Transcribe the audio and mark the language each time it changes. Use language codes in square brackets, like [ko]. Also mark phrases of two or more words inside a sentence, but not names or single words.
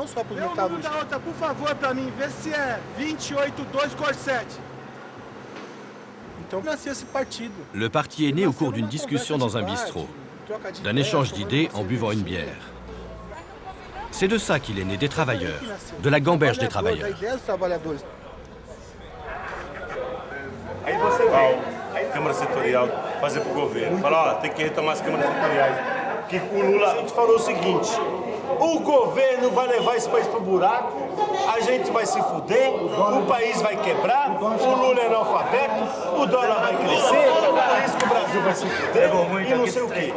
[fr] Le parti est né au cours d'une discussion dans un bistrot, d'un échange d'idées en buvant une bière. C'est de ça qu'il est né, des travailleurs, de la gamberge des travailleurs. [pt] Aí você vê, Câmara Setorial fazer para o governo, falar, ó, tem que retomar as câmaras setoriais. Que o Lula, a gente falou o seguinte, o governo vai levar esse país para o buraco, a gente vai se fuder, o país vai quebrar, o Lula é analfabeto, o dólar vai crescer, por isso que o Brasil vai se fuder e não sei o quê.